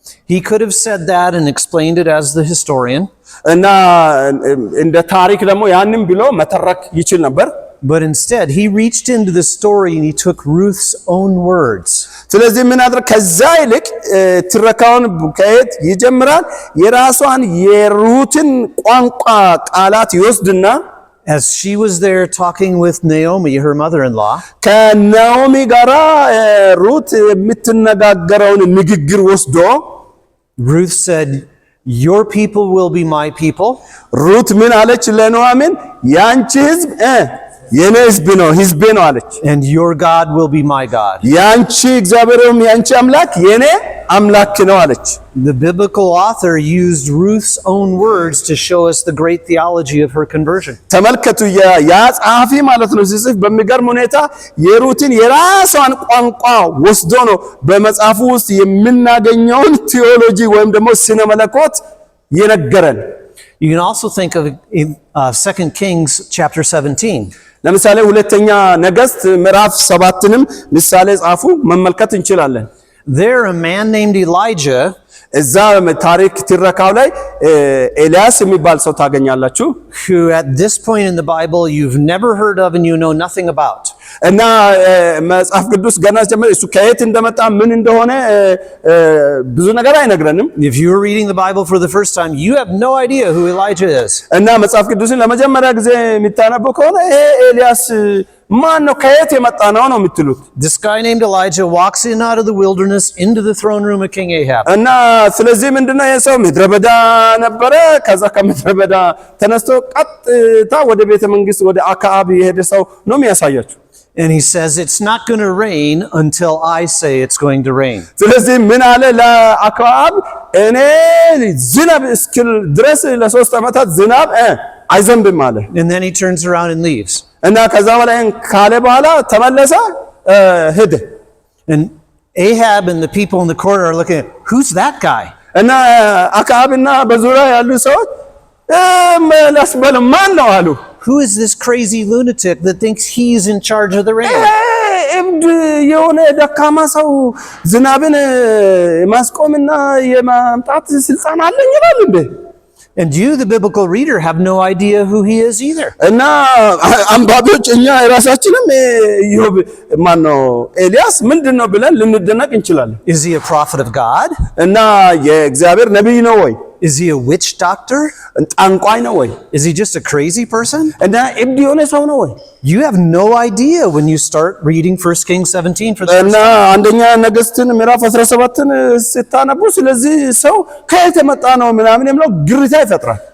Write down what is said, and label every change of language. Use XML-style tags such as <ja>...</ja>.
<en>He could have said that and explained it as the historian.</en> <am>እና እንደ ታሪክ ደግሞ ያንን ብሎ መተረክ ይችል ነበር።</am> <en>But instead, he reached into the story and he took Ruth's own words.</en> <am>ስለዚህ ምን አድርግ ከዛ ይልቅ ትረካውን ከየት ይጀምራል? የራሷን የሩትን ቋንቋ ቃላት ይወስድና</am> <en>as she was there talking with Naomi, her mother-in-law,</en> <am>ከናኦሚ ጋራ ሩት የምትነጋገረውን ንግግር ወስዶ</am> <en>Ruth said, "Your people will be my people."</en> <am>ሩት ምን አለች ለኑኃሚን? ያንቺ ሕዝብ የኔ ሕዝብ ነው ሕዝቤ ነው አለች።</am> <en>And your God will be my God.</en> <am>ያንቺ እግዚአብሔርም ያንቺ አምላክ የኔ አምላክ ነው አለች።</am> <en>The biblical author used Ruth's own words to show us the great theology of her conversion.</en> <am>ተመልከቱ ያ ጸሐፊ ማለት ነው ሲጽፍ በሚገርም ሁኔታ የሩትን የራሷን ቋንቋ ወስዶ ነው በመጽሐፉ ውስጥ የምናገኘውን ቴዎሎጂ ወይም ደግሞ ስነ መለኮት የነገረን።</am> <en>You can also think of 2 Kings chapter 17.</en> <am>ለምሳሌ ሁለተኛ ነገሥት ምዕራፍ 7ንም ምሳሌ ጻፉ መመልከት እንችላለን።</am> <en>There a man named Elijah,</en> <am>እዛ ታሪክ ትረካው ላይ ኤልያስ የሚባል ሰው ታገኛላችሁ</am> <en>who at this point in the Bible you've never heard of and you know nothing about.</en> <am>እና መጽሐፍ ቅዱስ ገና ጀመረ እሱ ከየት እንደመጣ ምን እንደሆነ ብዙ ነገር አይነግረንም።</am> <en>If you are reading the Bible for the first time, you have no idea who Elijah is.</en> <am>እና መጽሐፍ ቅዱስን ለመጀመሪያ ጊዜ የሚታነበው ከሆነ ይሄ ኤልያስ ማን ነው ከየት የመጣ ነው የምትሉት?</am> <en>This guy named Elijah walks in out of the wilderness into the throne room of King Ahab.</en> <am>እና ስለዚህ ምንድነው ይሄ ሰው ምድረ በዳ ነበረ። ከዛ ከምድረ በዳ ተነስቶ ቀጥታ ወደ ቤተ መንግስት ወደ አክዓብ የሄደ ሰው ነው የሚያሳያችሁ።</am> <en>And he says it's not going to rain until I say it's going to rain.</en> <am>ስለዚህ ምን አለ ለአክዓብ እኔ ዝናብ እስኪል ድረስ ለሶስት ዓመታት ዝናብ አይዘንብም አለ።</am> <en>And then he turns around and leaves.</en> <am>እና ከዛ በላይ ካለ በኋላ ተመለሰ ሄደ።</am> <en>And Ahab and the people in the corner are looking at, who's that guy?</en> <am>እና አክዓብና በዙሪያ ያሉ ሰዎች ለስበል ማን ነው አሉ።</am> <en>Who is this crazy lunatic that thinks he's in charge of the rain?</en> <am>እብድ የሆነ ደካማ ሰው ዝናብን የማስቆምና የማምጣት ስልጣን አለኝ ይላል እንዴ?</am> <en>And you, the biblical reader, have no idea who he is either.</en> <am>እና አንባቢዎች እኛ የራሳችንም ኢዮብ ማን ነው ኤልያስ ምንድነው ብለን ልንደነቅ እንችላለን።</am> <en>Is he a prophet of God?</en> <am>እና የእግዚአብሔር ነቢይ ነው ወይ?</am> <en>Is he a witch doctor?</en> <am>ጠንቋይ ነው ወይ?</am> <en>Is he just a crazy person?</en> <am>እና እብድ የሆነ ሰው ነው ወይ?</am> <en>You have no idea when you start reading 1 Kings 17 for the first</en> <am>እና</am> <en>time.</en> <am>አንደኛ ነገሥትን ምዕራፍ 17ን ስታነቡ ስለዚህ ሰው ከየት የመጣ ነው ምናምን የሚለው ግርታ ይፈጥራል።</am>